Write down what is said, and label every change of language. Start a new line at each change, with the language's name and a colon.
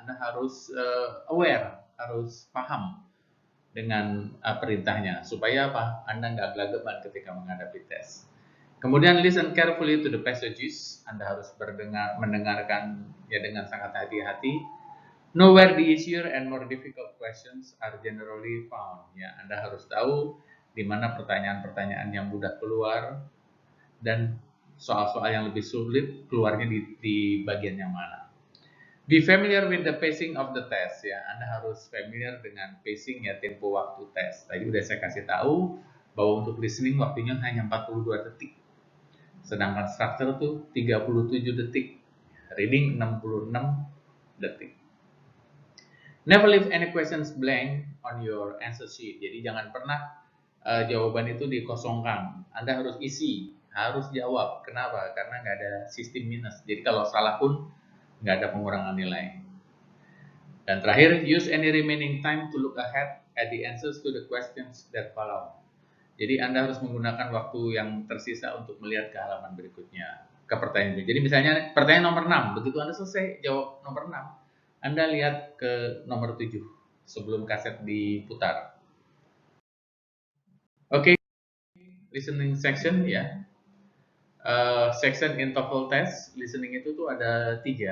Indonesian: Anda harus aware, harus paham dengan perintahnya, supaya apa? Anda nggak gelagapan ketika menghadapi tes. Kemudian
English: listen carefully to the passages.
Indonesian: Anda harus mendengarkan ya dengan sangat hati-hati.
English: Know where the easier and more difficult questions are generally found.
Indonesian: Ya, Anda harus tahu di mana pertanyaan-pertanyaan yang mudah keluar dan soal-soal yang lebih sulit keluarnya di bagian yang mana.
English: Be familiar with the pacing of the test
Indonesian: ya. Anda harus familiar dengan pacing ya, tempo waktu tes. Tadi udah saya kasih tahu bahwa untuk listening waktunya hanya 42 detik. Sedangkan structure itu 37 detik. Reading 66 detik.
English: Never leave any questions blank on your answer sheet.
Indonesian: Jadi jangan pernah jawaban itu dikosongkan. Anda harus isi, harus jawab. Kenapa? Karena nggak ada sistem minus. Jadi kalau salah pun nggak ada pengurangan nilai. Dan terakhir,
English: use any remaining time to look ahead at the answers to the questions that follow.
Indonesian: Jadi Anda harus menggunakan waktu yang tersisa untuk melihat ke halaman berikutnya, ke pertanyaan itu. Jadi misalnya pertanyaan nomor 6, begitu Anda selesai jawab nomor 6, Anda lihat ke nomor 7 sebelum kaset diputar. Oke, listening section ya.
English: Section in TOEFL test,
Indonesian: listening itu tuh ada 3.